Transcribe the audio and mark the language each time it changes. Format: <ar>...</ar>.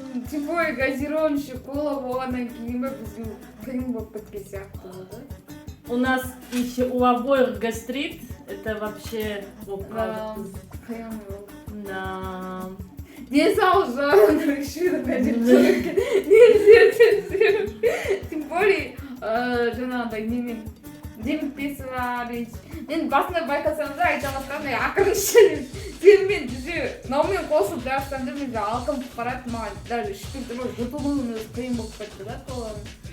<ru>Тем более</ru> <kk>газированный кола болғаннан кейін бізге қиын болып кеткен сияқты болды.</kk> <ru>У нас еще у обоих гастрит, это вообще</ru> <kk>Қиын болды.</kk> <ru>Да.</ru> <kk>Денсаулық жағынан</kk> <ru>решила, конечно, нельзя. Тем более,</ru> <kk>жаңағыдай немен демікпесі бар. Мен басында байқасам да айта бастағандай ақырын ішемін. Сенімен наумен қосып жатсам да мен алқынып барады, маған даже ішпей тұрмай жұтылуым өзі қиын болып кетті да соларын.</kk>